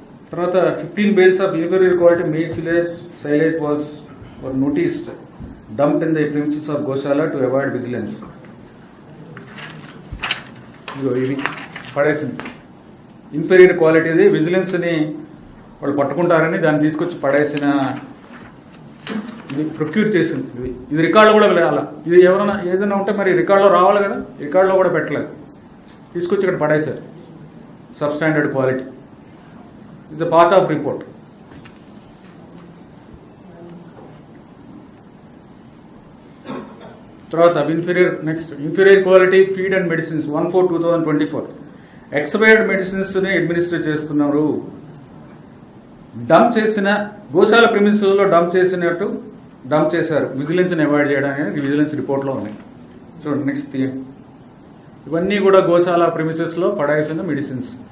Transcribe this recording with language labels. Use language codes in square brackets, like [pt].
[te] తర్వాత [en] 15 bales of inferior quality maize silage were noticed dumped in the premises of Goshala to avoid vigilance. [te] ఇవి పడేసింది. Inferior క్వాలిటీది విజిలెన్స్ని వాళ్ళు పట్టుకుంటారని దాన్ని తీసుకొచ్చి పడేసిన, ఇది ప్రొక్యూర్ చేసింది. ఇది రికార్డులో కూడా వెళ్ళాలి. ఇది ఎవరైనా ఏదైనా ఉంటే మరి రికార్డులో రావాలి కదా, రికార్డులో కూడా పెట్టలేదు, తీసుకొచ్చి ఇక్కడ పడేశారు. [en] Substandard quality is a part of report. తర్వాత inferior quality feed and medicines 1/4/2024 expired medicines [te] ని అడ్మినిస్టర్ చేస్తున్నారు. డంప్ చేసిన గోశాల ప్రిమిసెస్లో డంప్ చేశారు విజిలెన్స్ ని అవాయిడ్ చేయడానికి విజిలెన్స్ రిపోర్ట్లో ఉన్నాయి. చూడండి నెక్స్ట్ థీమ్. ఇవన్నీ కూడా గోశాల ప్రిమిసెస్లో పడేసిన మెడిసిన్స్.